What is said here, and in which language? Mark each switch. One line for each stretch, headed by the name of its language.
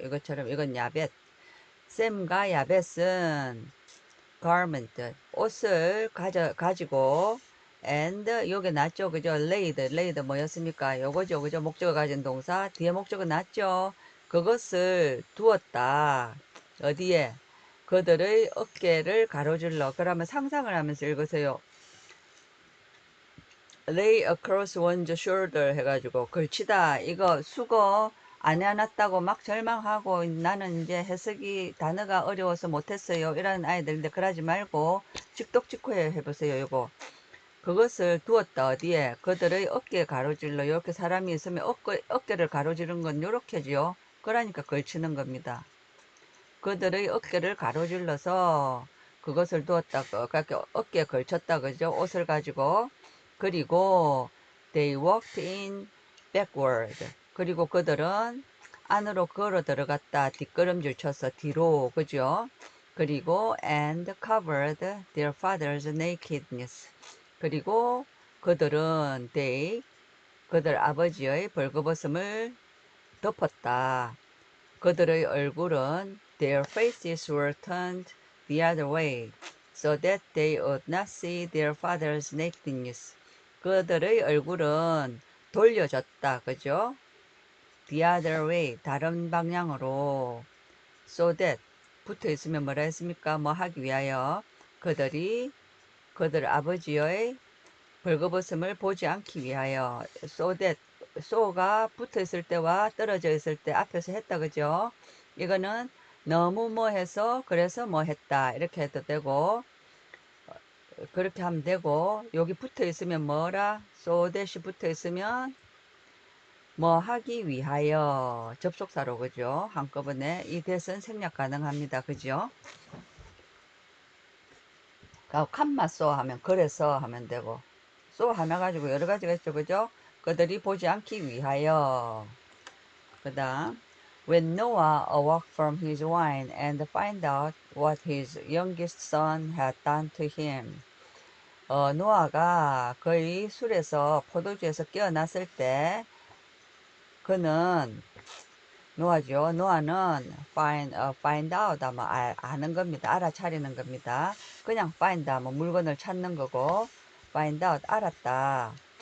Korean: 이것처럼 이건 야벳. 샘과 야벳은 garment 옷을 가지고 and 요게 낫죠. 그죠? laid 뭐였습니까? 요거죠. 그죠? 목적어 가진 동사 뒤에 목적어 낫죠. 그것을 두었다. 어디에? 그들의 어깨를 가로질러. 그러면 상상을 하면서 읽으세요. lay across one's shoulder 해가지고 걸치다. 이거 수거 안 해놨다고 막 절망하고 나는 이제 해석이 단어가 어려워서 못했어요. 이런 아이들인데 그러지 말고 직독직후에 해보세요. 요거. 그것을 두었다. 어디에? 그들의 어깨 가로질러. 이렇게 사람이 있으면 어깨를 가로지른 건 요렇게지요. 그러니까 걸치는 겁니다. 그들의 어깨를 가로질러서 그것을 두었다. 그러니까 어깨에 걸쳤다. 그죠? 옷을 가지고.
English: 그리고 they walked in backward.
Korean: 그리고 그들은 안으로 걸어 들어갔다. 뒷걸음질 쳐서 뒤로. 그죠?
English: 그리고 and covered their father's nakedness.
Korean: 그리고 그들은 그들 아버지의 벌거벗음을 덮었다. 그들의 얼굴은
English: their faces were turned the other way, so that they would not see their father's nakedness.
Korean: 그들의 얼굴은 돌려졌다. 그죠?
English: The other way,
Korean: 다른 방향으로. So that, 붙어 있으면 뭐라 했습니까? 뭐 하기 위하여. 그들 아버지의 벌거벗음을 보지 않기 위하여. So that, so가 붙어 있을 때와 떨어져 있을 때 앞에서 했다. 그죠? 이거는 너무 뭐 해서 그래서 뭐 했다. 이렇게 해도 되고 그렇게 하면 되고 여기 붙어 있으면 뭐라? so that이 붙어 있으면 뭐 하기 위하여 접속사로 그죠? 한꺼번에 이 that은 생략 가능합니다. 그죠? 칸마 so 하면 그래서 하면 되고 so 하나 가지고 여러 가지가 있죠. 그죠? 그들이 보지 않기 위하여. 그 다음
English: When Noah awoke from his wine and find out what his youngest son had done to him.
Korean: 노아가 그의 술에서 포도주에서 깨어났을 때 그는 노아죠. 노아는 find out 하면 아는 겁니다. 알아차리는 겁니다. 그냥 find 하면 물건을 찾는 거고 find out 알았다.